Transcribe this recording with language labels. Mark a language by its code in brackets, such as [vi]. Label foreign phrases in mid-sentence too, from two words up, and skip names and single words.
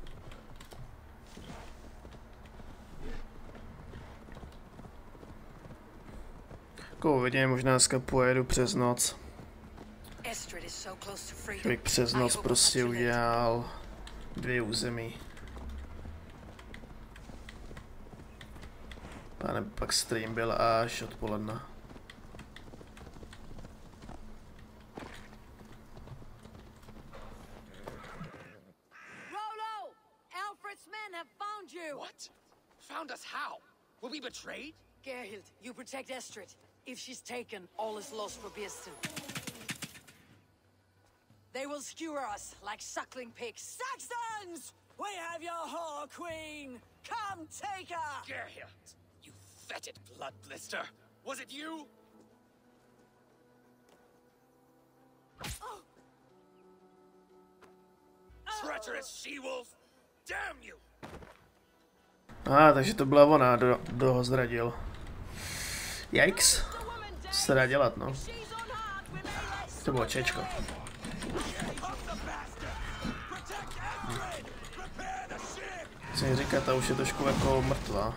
[cs] Jako uvidím, možná dneska pojedu přes noc. Že bych přes noc prostě udělal 2 území. Pane, pak stream byl až odpoledne. [en] Rolo! Alfred's men have found you! What? Found us how? Were we betrayed? Gerhild, you protect Estrid. If she's taken, all is lost for Birsten. They will skewer us like suckling pigs. Saxons! We have your whore queen! Come take her! Gerhild! You fetid blood blister! Was it you? Treacherous she-wolf! Damn you! [cs] Takže to byla ona, kdo ho zradil. Jejich. Co se dá dělat, no. To bylo čečko. Co mi říká, ta už je trošku jako mrtvá.